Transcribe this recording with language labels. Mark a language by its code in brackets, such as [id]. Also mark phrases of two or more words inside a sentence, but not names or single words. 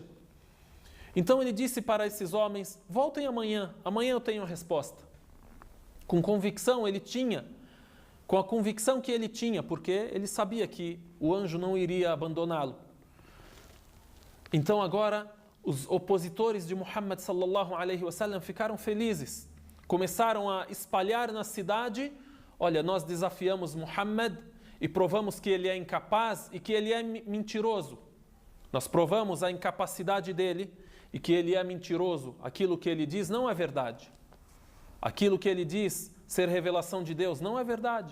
[pt] Então ele disse para esses homens: voltem amanhã, amanhã eu tenho a resposta. Com convicção ele tinha, com a convicção que ele tinha, porque ele sabia que o anjo não iria abandoná-lo. Então agora os opositores de Muhammad [ar] صلى الله عليه وسلم [pt] ficaram felizes. Começaram a espalhar na cidade: olha, nós desafiamos Muhammad e provamos que ele é incapaz e que ele é mentiroso. Nós provamos a incapacidade dele e que ele é mentiroso. Aquilo que ele diz não é verdade. Aquilo que ele diz ser revelação de Deus não é verdade.